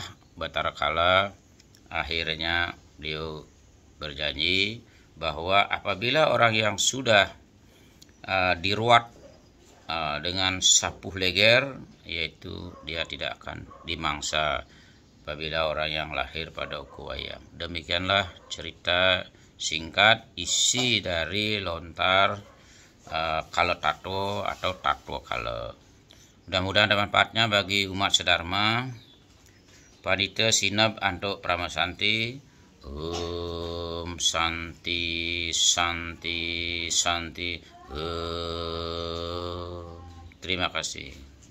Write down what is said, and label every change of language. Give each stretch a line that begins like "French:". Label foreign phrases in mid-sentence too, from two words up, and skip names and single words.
Indonesian: Batara kala akhirnya beliau berjanji bahwa apabila orang yang sudah diruat dengan sapu leger, yaitu dia tidak akan dimangsa apabila orang yang lahir pada uku wayang. Demikianlah cerita singkat isi dari lontar kala tato atau tato kala. Mudah-mudahan ada manfaatnya bagi umat sedharma. Panita Sinab Anto Pramasanti.
Sanskrit: Santi Santi Santi.
Indonesian: Terima kasih.